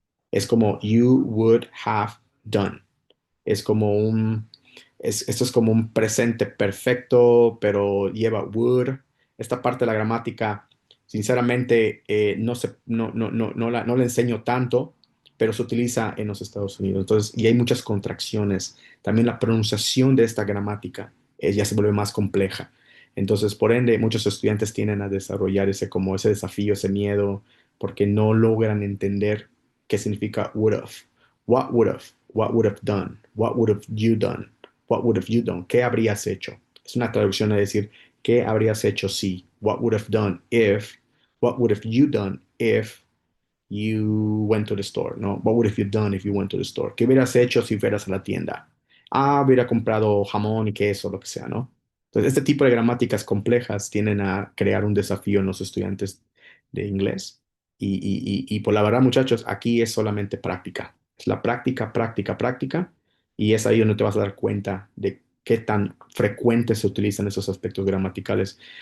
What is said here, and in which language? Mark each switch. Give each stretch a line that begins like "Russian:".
Spanish: Es como
English: you would have done.
Spanish: Es como esto es como un presente perfecto, pero lleva would. Esta parte de la gramática, sinceramente, no la enseño tanto, pero se utiliza en los Estados Unidos. Entonces, y hay muchas contracciones. También la pronunciación de esta gramática ya se vuelve más compleja. Entonces, por ende, muchos estudiantes tienden a desarrollar ese desafío, ese miedo, porque no logran entender qué significa would have.
English: What would have? What would have done? What would have you done? What would have you done?
Spanish: ¿Qué habrías hecho? Es una traducción a decir, ¿qué habrías hecho si?
English: What would have done if? What would have you done if you went to the store? ¿No? What would have you done if you went to the store?
Spanish: ¿Qué hubieras hecho si fueras a la tienda? Ah, hubiera comprado jamón y queso, lo que sea, ¿no? Entonces, este tipo de gramáticas complejas tienden a crear un desafío en los estudiantes de inglés. Y por la verdad, muchachos, aquí es solamente práctica. Es la práctica, práctica, práctica. Y es ahí donde te vas a dar cuenta de qué tan frecuentes se utilizan esos aspectos gramaticales.